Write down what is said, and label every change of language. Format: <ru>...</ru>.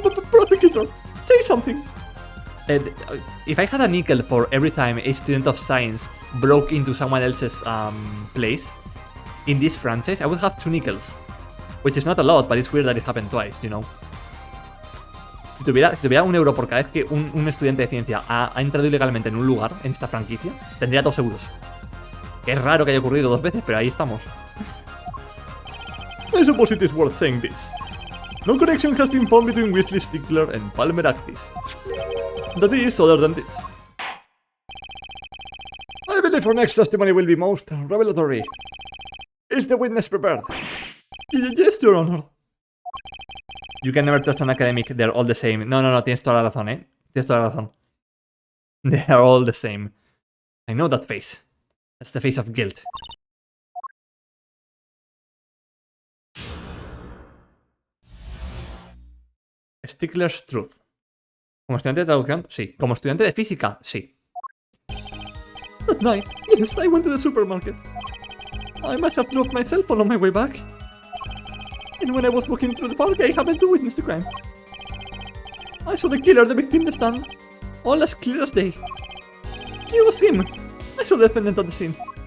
<en>Prosecutor, say something. If I had a nickel for every time a student of science broke into someone else's place in this franchise, I would have 2 nickels. Which is not a lot, but it's weird that it happened twice, you know.</en> <es>Si tuviera €1 por cada vez que un estudiante de ciencia ha entrado ilegalmente en un lugar, en esta franquicia, tendría 2 euros. Es raro que haya ocurrido 2 veces, pero ahí estamos.</es> <en>I suppose it is worth saying this. No connection has been found between Weasley Stickler and Palmer Actis. That is, other than this. I believe our next testimony will be most revelatory. Is the witness prepared? Yes, Your Honor. You can never trust an academic, they're all the same.</en> <es>No, tienes toda la razón, Tienes toda la razón.</es> <en>They are all the same. I know that face. That's the face of guilt. Stickler's Truth.</en> <es>Como estudiante de traducción, sí. Como estudiante de física, sí.</es> <en>That night, yes, I went to the supermarket. I must have dropped my cell phone on my way back. And when I was walking through the park, I happened to witness the crime. I saw the killer, the victim, the stand, all as clear as day. It was him. I saw the defendant at the scene.</en>